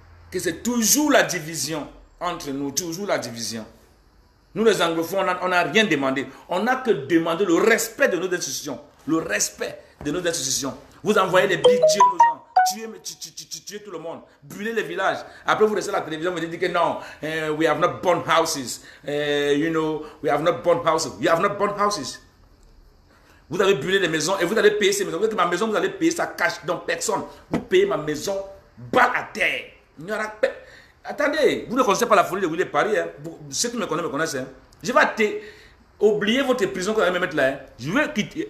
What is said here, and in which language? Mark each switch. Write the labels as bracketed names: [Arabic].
[French] Que c'est toujours la division entre nous, toujours la division. Nous les anglophones, on n'a rien demandé. On n'a que demandé le respect de nos institutions. Le respect de nos institutions. Vous envoyez les billets aux gens. Tuez tout le monde. Brûlez les villages. Après vous restez à la télévision, vous dites que non, we have not burned houses. [English] We have not burned houses. You have not burned houses. [French] Vous avez brûlé les maisons et vous allez payer ces maisons. Vous dites que ma maison, vous allez payer ça cash dans personne. Vous payez ma maison balle à terre. Il n'y aura pas... Attendez, vous ne connaissez pas la folie de Willy Paris. Hein. Ceux qui me connaissent. Hein. Je vais oublier votre prison que vous allez me mettre là. Hein. Je vais quitter.